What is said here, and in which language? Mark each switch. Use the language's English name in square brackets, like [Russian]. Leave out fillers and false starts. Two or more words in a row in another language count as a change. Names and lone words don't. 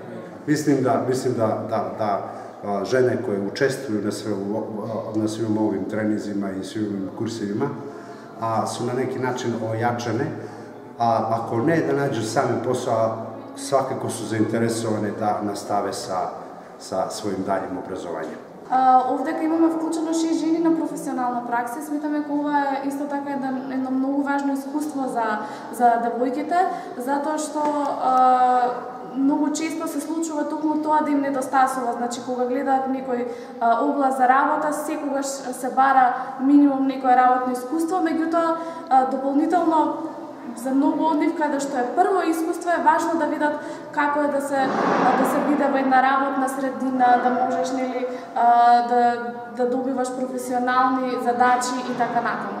[Serbian] Mislim da žene koje učestvuju na svim ovim treninzima i svim ovim kursevima su na neki način ojačane, ako ne da nađu sami posao, svakako su zainteresovane da nastave sa svojim daljim obrazovanjem. [Macedonian] Овде имаме вклучено 6 жени на професионална пракса. Сметаме дека ова е исто така едно многу важно искуство за девојките, затоа што многу често се случува токму тоа да им недостасува. Значи, кога гледаат некој област за работа, секогаш се бара минимум некое работно искуство, меѓутоа дополнително за многу од нив, каде што е прво искуство, е важно да видат како е да се биде во една работна средина, да можеш да добиваш професионални задачи и така натаму.